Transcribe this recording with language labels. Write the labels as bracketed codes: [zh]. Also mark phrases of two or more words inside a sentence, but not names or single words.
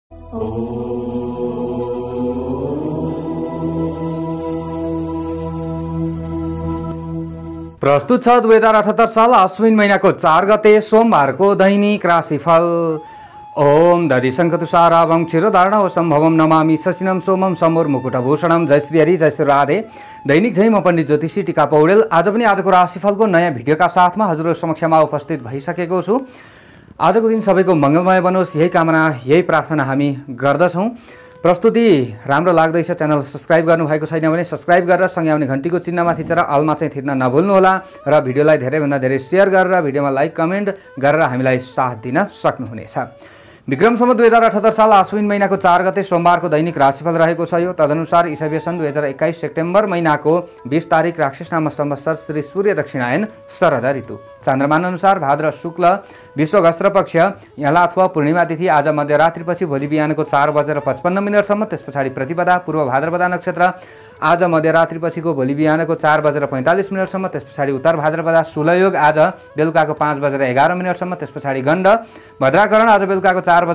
[ne] प्रस्तुत छ 2078 साल अश्विन महिनाको 4 गते सोमबारको दैनिक राशिफल। [sa] ओम दधिशंखतुषाराभं क्षीरोदार्णव सम्भवं नमामि शशिनं सोमं सम्मुर मुकुटभूषणं। [ne] जय श्री हरि, जय श्री राधे। दैनिक जय, म पण्डित ज्योतिषी टिका पौडेल आज पनि आजको राशिफलको नयाँ भिडियोका साथमा हजुरहरु समक्षमा उपस्थित भइसकेको छु। आजको दिन सबैको मङ्गलमय बनोस्, यही कामना यही प्रार्थना हामी गर्दछौँ। प्रस्तुति राम्रो लाग्दैछ, च्यानल सब्स्क्राइब गर्नुभएको छैन भने सब्स्क्राइब गरेर सँगै आउने घन्टीको चिन्हमा थिचेर अलमा चाहिँ थिच्न नभुल्नुहोला र भिडियोलाई धेरैभन्दा धेरै सेयर गरेर भिडियोमा लाइक कमेन्ट गरेर हामीलाई साथ दिन सक्नुहुनेछ। विक्रम सम्वत 2078 साल अश्विन महिनाको 4 गते सोमबारको दैनिक राशिफल रहेको छ यो। तदनुसार ईसावीय सन् 2021 सेप्टेम्बर महिनाको 20 तारिक राक्षसनाम संवत्सर श्री सूर्य दक्षिणायन शरद ऋतु। चान्द्रमान अनुसार भाद्र शुक्ल विश्वगस्त्र पक्ष यला अथवा पूर्णिमा तिथि आज मध्यरात्रिपछि भोलि बिहानको 4:55 त्यस पछाडि प्रतिपदा पूर्व भाद्रपदा नक्षत्र आज मध्यरात्रिपछिको भोलि बिहानको 4:45 त्यस पछाडि उत्तर भाद्रपदा शुलयोग आज बेलुकाको 5:11 त्यस पछाडि गण्ड भद्राकरण आज बेलुकाको